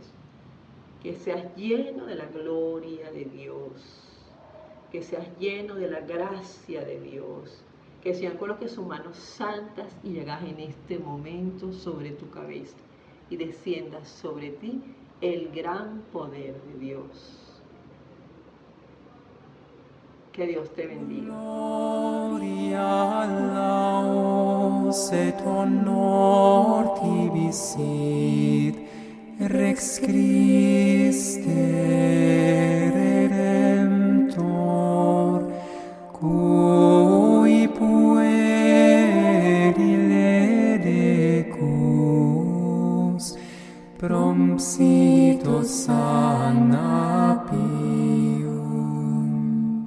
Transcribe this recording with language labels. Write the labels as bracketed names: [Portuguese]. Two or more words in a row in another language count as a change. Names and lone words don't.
[Spanish] Que seas lleno de la gloria de Dios, que seas lleno de la gracia de Dios. Que el Señor coloque sus manos santas y llagas en este momento sobre tu cabeza y descienda sobre ti el gran poder de Dios. Que Dios te bendiga. [Latin] Gloria laus et honor tibi sit, Rex Christe Redemptor, cui puerile decus, prompsito sana pium.